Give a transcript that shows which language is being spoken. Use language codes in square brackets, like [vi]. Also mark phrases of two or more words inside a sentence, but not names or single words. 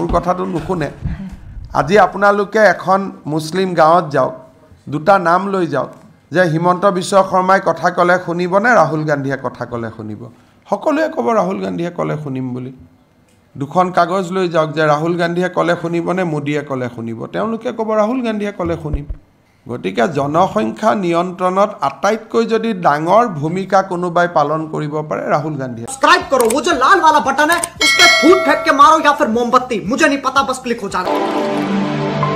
[as] কথাটো নুশুনে আজি আপোনালোকে এখন মুছলিম গাঁৱত যাওক 2টা নাম লৈ যাওক যে হিমন্ত বিশ্ব শৰ্মাই কথা ক'লে শুনিবনে ৰাহুল গান্ধীয়ে কথা ক'লে শুনিব সকলোৱে ক'ব ৰাহুল গান্ধীয়ে ক'লে শুনিম বুলি 2খন কাগজ লৈ যাওক যে ৰাহুল গান্ধীয়ে ক'লে শুনিবনে মোদীয়ে ক'লে শুনিব তেওঁলোকে ক'ব ৰাহুল গান্ধীয়ে ক'লে শুনিম গতিকে জনসংখ্যা নিয়ন্ত্ৰণত আটাইতকৈ যদি ডাঙৰ ভূমিকা কোনোবাই পালন কৰিব পাৰে ৰাহুল গান্ধীয়ে [hi] सब्सक्राइब करो वो जो लाल वाला बटन है उस पे फूट फेंक के मारो या फिर मोमबत्ती मुझे नहीं पता बस क्लिक हो जाना